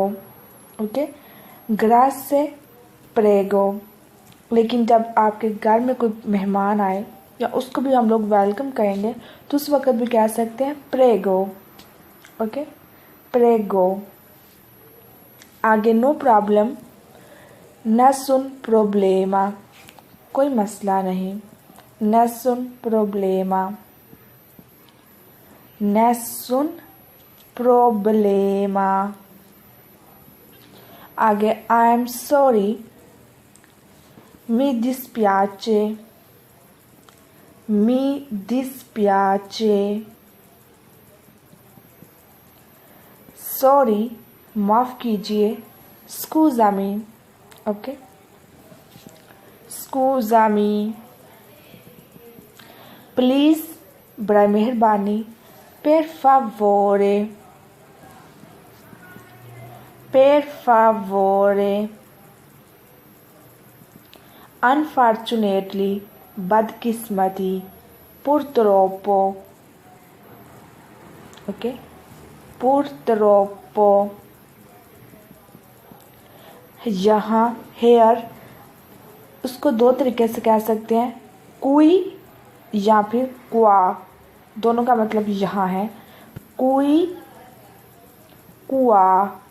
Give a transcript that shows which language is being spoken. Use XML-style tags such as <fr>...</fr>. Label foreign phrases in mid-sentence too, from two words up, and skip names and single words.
<it>ओके, grazie prego.</it> <ur>لیکن جب آپ کے گھر میں کوئی مہمان آئے یا اس کو بھی ہم لوگ ویلکم کہیں گے تو اس وقت بھی کہہ سکتے ہیں پریگو.</ur> <en>ओके, प्रेगो. आगे no problem,</en> <it>nessun problema,</it> <ur>کوئی مسئلہ نہیں.</ur> <it>nessun problema.</it> <en>आगे I am sorry,</en> <it>mi dispiace.</it> <ur>सॉरी معاف کیجیے, scusami.</ur> <it>ओके, scusami.</it> <ur>प्लीज़ بڑا مہربانی,</ur> <it>per favore.</it> <ur>Unfortunately, बदकिस्मती, purtroppo.</ur> <it>ओके, purtroppo.</it> <ur>یہاں ہیئر اس کو دو طریقے سے کہہ سکتے ہیں، کوئی یا پھر کوا. دونوں کا مطلب یہاں ہے، کوئی، کوا.</ur>